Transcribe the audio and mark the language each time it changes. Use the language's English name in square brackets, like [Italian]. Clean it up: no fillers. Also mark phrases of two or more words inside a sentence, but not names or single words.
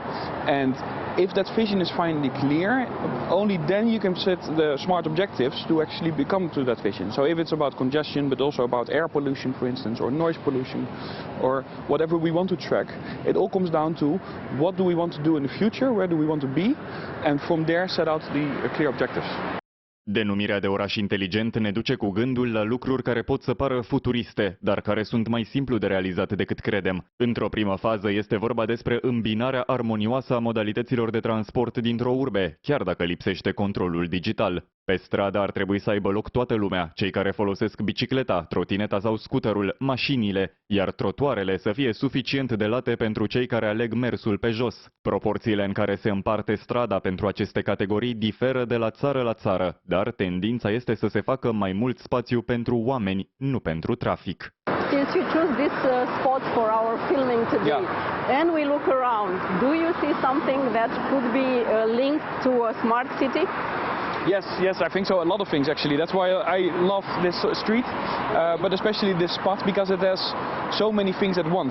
[English] And if that vision is finally clear, only then you can set the smart objectives to actually become to that vision. So if it's about congestion, but also about air pollution, for instance, or noise pollution, or whatever we want to track, it all comes down to what do we want to do in the future, where do we want to be, and from there set out the clear objectives. [Romanian] Denumirea de oraș inteligent ne duce cu gândul la lucruri care pot să pară futuriste, dar care sunt mai simplu de realizat decât credem. Într-o primă fază este vorba despre îmbinarea armonioasă a modalităților de transport dintr-o urbe, chiar dacă lipsește controlul digital. Pe stradă ar trebui să aibă loc toată lumea, cei care folosesc bicicleta, trotineta sau scuterul, mașinile, iar trotuarele să fie suficient de late pentru cei care aleg mersul pe jos. Proporțiile în care se împarte strada pentru aceste categorii diferă de la țară la țară, dar tendința este să se facă mai mult spațiu pentru oameni, nu pentru trafic. [English] Since you choose this spot for our filming today, and we look around, do you see something that could be linked to a smart city? Yes, I think so. A lot of things actually. That's why I love this street, but especially this spot because it has so many things at once.